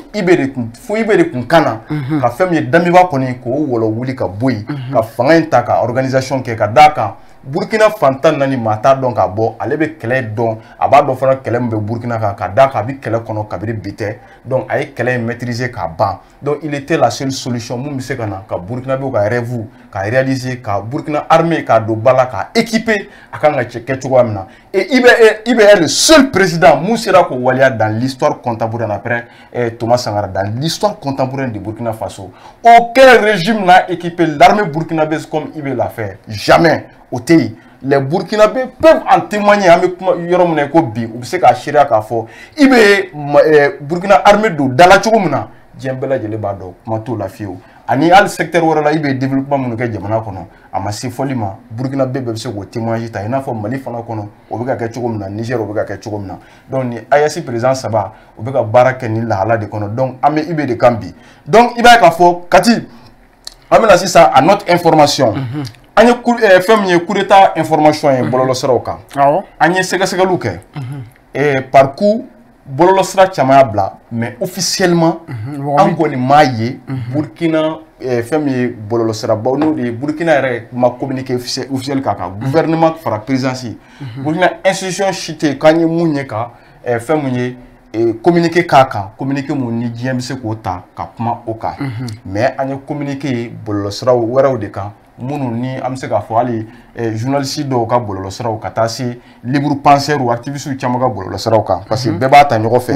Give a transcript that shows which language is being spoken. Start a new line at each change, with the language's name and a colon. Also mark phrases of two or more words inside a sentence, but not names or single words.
Bambara: IB de kun fo IB de kun kan na ka fɛn min ye Damiba kɔni k'o wɔlɔ wuli ka bɔ yen ka fanga in ta ka organisation kɛ ka d'a kan Burkina fantan nani maa t'a dɔn ka bɔ ale bɛ kɛlɛ dɔn a b'a dɔn fana kɛlɛ min bɛ Burkina kan ka d'a kan a bɛ kɛlɛ kɔnɔ kabiri bi tɛ donc a ye kɛlɛ in maîtriser k'a ban
French: donc il était la seule solution
Bambara: mun bɛ se ka na ka Burkinabéw ka rêve ka réaliser ka Burkina armée k'a don ba la ka équiper a kan ka kɛ cogoya min na
French: et IB est le seul président
Bambara: mun sera k'o waleya
French: dans l'histoire contemporaine après Thomas Sankara dans l'histoire contemporaine de Burkina Faso aucun régime n'a équipé l'armée burkinabèse comme IB l'a fait jamais au TI. Les Burkinabés peuvent en témoigner avec Yorom Kobi ou c'est qu'à Chiria
Bambara: k'a fɔ IB Burkina armée do dala cogo min na diɲɛ bɛɛ lajɛlen b'a dɔn kuma t'o la fiyewu ani hali secteur wɛrɛ la IB développement minnu kɛ jamana kɔnɔ a ma se fɔli ma Burkinabé bɛɛ bɛ se k'o témoignage ta i n'a fɔ Mali fana kɔnɔ o bɛ ka kɛ cogo min na Niger o bɛ ka kɛ cogo min na donc ni AES président 3 o bɛ ka baara kɛ ni lahala de kɔnɔ donc an bɛ IB de kan bi donc i b'a ye k'a fɔ kati an bɛna sisan
French: à notre information
Bambara: an ye fɛn min ye
French: coup d'état information
Bambara: ye bɔlɔlɔsiraw kan an ye sɛgɛsɛgɛliw kɛ
French: par coup
Bambara: bɔlɔlɔsira caman y'a bila
French: mais officiellement
Bambara: an kɔni m'a ye Burkina fɛn min ye bɔlɔlɔsirabaw n'o de ye Burkina yɛrɛ ma
French: communiqué officiel
Bambara: k'a kan gouvernement fara présidence Burkina institution si tɛ yen k'an ye mun ye ka fɛn min ye communiqué k'a kan communiqué mun ni diɲɛ bɛ se k'o ta ka kuma o kan mais an ye communiqué ye bɔlɔlɔsiraw wɛrɛw de kan minnu ni an bɛ se k'a fɔ hali journaliste dɔw ka bɔlɔlɔsiraw ka taa se
French: libre penseur ou activiste
Bambara: caman ka bɔlɔlɔsiraw kan
French: parce que
Bambara: bɛɛ b'a ta ɲɔgɔn fɛ.